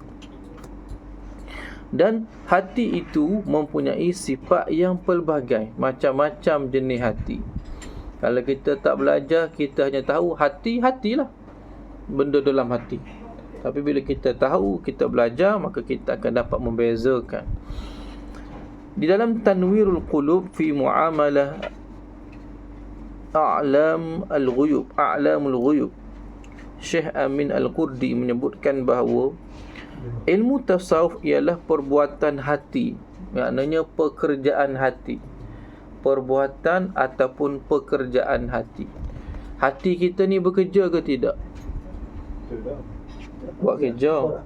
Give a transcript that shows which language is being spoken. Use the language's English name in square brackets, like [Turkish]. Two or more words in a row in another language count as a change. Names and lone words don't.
[Malay] Dan hati itu mempunyai sifat yang pelbagai, macam-macam jenis hati. Kalau kita tak belajar, kita hanya tahu hatilah benda dalam hati. Tapi bila kita tahu, kita belajar, maka kita akan dapat membezakan. Di dalam Tanwirul Qulub fi Muamalah A'lamul Ghuyub, Syekh Amin Al-Qurdi menyebutkan bahawa ilmu tasawuf ialah perbuatan hati. Maknanya pekerjaan hati. Perbuatan ataupun pekerjaan hati. Hati kita ni bekerja ke tidak? Buat kerja.